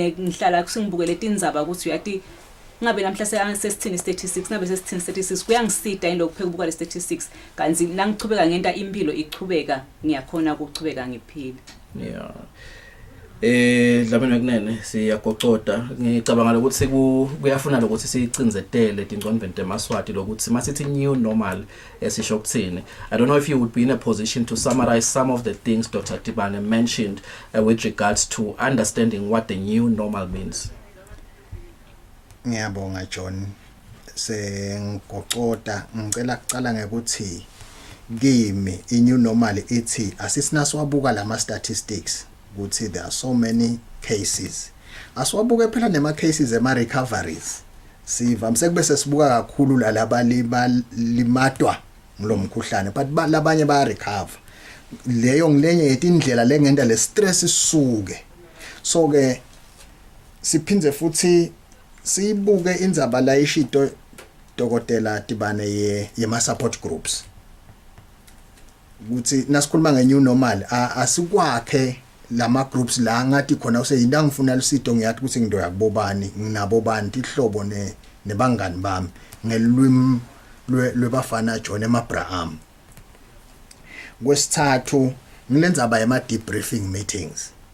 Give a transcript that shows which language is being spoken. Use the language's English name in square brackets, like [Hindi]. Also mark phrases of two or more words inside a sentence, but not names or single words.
[Swati] Mina ngihlala kusengibukele indzaba ukuthi uyathi ngabe namhla sesithini statistics ngabe sesithini statistics kuyangisida indlo kupheka ubuka le statistics kanzi nangichubeka ngenta impilo ichubeka ngiyakhona ukuchubeka ngiphile. [English] Yeah. [Swati] Dlamini kunene siyagocoda ngicabanga ukuthi kuyafuna ukuthi sicinzetele tingqondweni temaswati lokuthi masithi [English] new normal [Swati] esisho ukuthini. [English] I don't know if you would be in a position to summarize some of the things Dr. Tibane mentioned with regards to understanding what the new normal means. [Swati] Ngiyabonga John, sengigocoda ngicela kucala ngekuthi kimi [English] i-new normal [Swati] ithi asisinaswabuka lama statistics ukuthi [English] there are so many cases. [Swati] Asiwabuke phela nema cases ema recoveries. Sivamse kube sesibuka kakhulu limatwa ngilomkhuhlane but labanye baya recover. Leyo ngilenye yetindlela lengenda le stress isuke. So ke siphinze futhi sibuke indzaba la ishito dokotela Tibane yema [English] support groups. [Swati] Ukuthi nasikhuluma [English] nge-new normal [Swati] asikwakhe lama groups la ngathi khona useyinda ngifuna lusito ngiyathi ukuthi ngidoya kubobani nginabo bantu ihlobo nebangani bami ngelwimi lwebafana John Abraham. Kwesithathu ngilendzaba yema [English] debriefing meetings.